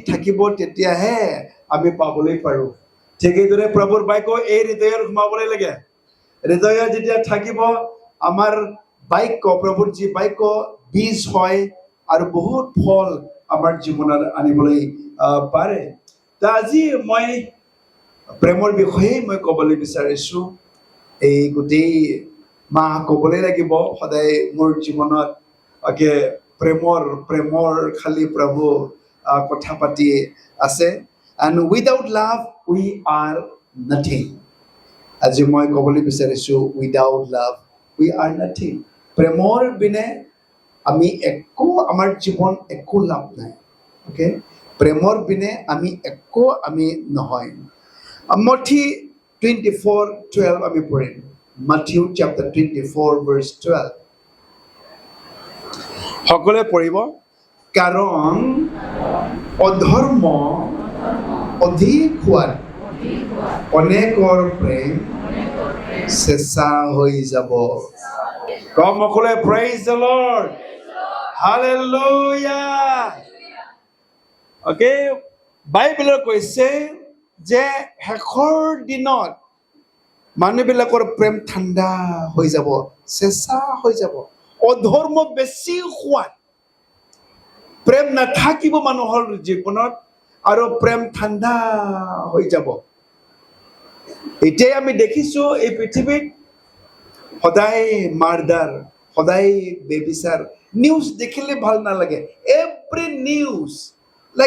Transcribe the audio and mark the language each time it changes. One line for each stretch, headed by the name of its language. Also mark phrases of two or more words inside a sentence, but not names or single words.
Assamese: থাকিব তেতিয়াহে আমি পাবলৈ পাৰোঁ ঠিক এইদৰে প্ৰভুৰ বাক্য এই হৃদয়ত সোমাবলৈ লাগে হৃদয়ত যেতিয়া থাকিব আমাৰ বাক্য প্ৰভুৰ যি বাক্য বীজ হয় আৰু বহুত ফল আমাৰ জীৱনত আনিবলৈ পাৰে আজি মই প্ৰেমৰ বিষয়ে মই ক'বলৈ বিচাৰিছোঁ এই গোটেই মাহ ক'বলৈ লাগিব সদায় মোৰ জীৱনত প্ৰেমৰ খালি প্ৰভু কথা পাতি আছে
English: and without love we are nothing
Assamese: আজি মই ক'বলৈ বিচাৰিছোঁ
English: without love we are nothing
Assamese: প্ৰেমৰ বিনে আমি আমাৰ জীৱন একো লাভ নাই প্ৰেমৰ বিনে আমি নহয় Matthew 24:12 আমি পঢ়িম
English: Matthew chapter 24 verse 12
Assamese: সকলোৱে পঢ়িব কাৰণ অধৰ্ম অধিক হোৱাত অনেকৰ প্ৰেম চেঁচা হৈ যাব কম সকলোৱে
English: praise the Lord hallelujah
Assamese: বাইবেলত কৈছে যে শেষৰ দিনত মানুহবিলাকৰ প্ৰেম ঠাণ্ডা হৈ যাব চেঁচা হৈ যাব অধৰ্ম বেছি হোৱাত প্ৰেম নাথাকিব মানুহৰ জীৱনত আৰু প্ৰেম ঠাণ্ডা হৈ যাব এতিয়াই আমি দেখিছোঁ এই পৃথিৱীত সদায় মাৰ্ডাৰ সদায় বেবিচাৰ নিউজ দেখিলে ভাল নালাগে
English: every news like